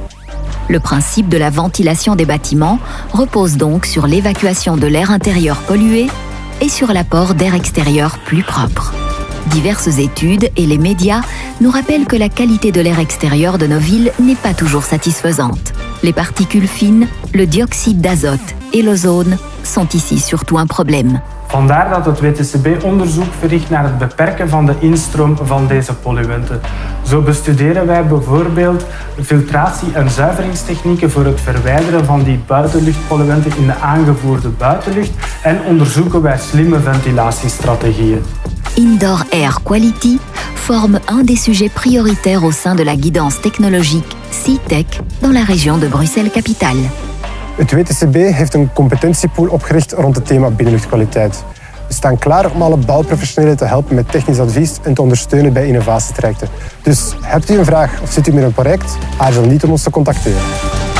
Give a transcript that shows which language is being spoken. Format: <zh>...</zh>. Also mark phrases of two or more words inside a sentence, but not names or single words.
<fr>Le principe de la ventilation des bâtiments repose donc sur l'évacuation de l'air intérieur pollué et sur l'apport d'air extérieur plus propre. Diverses études et les médias nous rappellent que la qualité de l'air extérieur de nos villes n'est pas toujours satisfaisante. Les particules fines, le dioxyde d'azote et l'ozone sont ici surtout un problème.</fr> <nl>Vandaar dat het WTCB onderzoek verricht naar het beperken van de instroom van deze polluenten. Zo bestuderen wij bijvoorbeeld filtratie- en zuiveringstechnieken voor het verwijderen van die buitenluchtpolluenten in de aangevoerde buitenlucht en onderzoeken wij slimme ventilatiestrategieën.</nl> <en>Indoor Air Quality</en> <fr>forme un des sujets prioritaires au sein de la guidance technologique CITEC dans la région de Bruxelles-Capitale.</fr> <nl>Het WTCB heeft een competentiepool opgericht rond het thema binnenluchtkwaliteit. We staan klaar om alle bouwprofessionelen te helpen met technisch advies en te ondersteunen bij innovatietrajecten. Dus hebt u een vraag of zit u met een project? Aarzel niet om ons te contacteren.</nl>